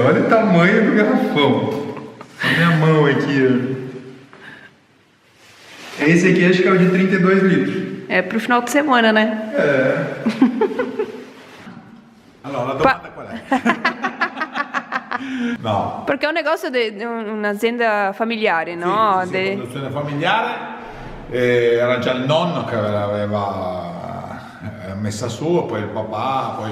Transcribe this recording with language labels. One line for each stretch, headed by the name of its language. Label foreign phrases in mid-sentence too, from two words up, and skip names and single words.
Portuguese: Olha o tamanho do garrafão. A minha mão aqui, ó. Esse aqui acho que é o de 32 litros. É pro final de semana, né? É.
Italian: Allora, la domanda qual è? No. Perché è un negozio di un'azienda familiare, no? Sì, produzione familiare. Era già il nonno che l'aveva messa su, poi il papà, poi...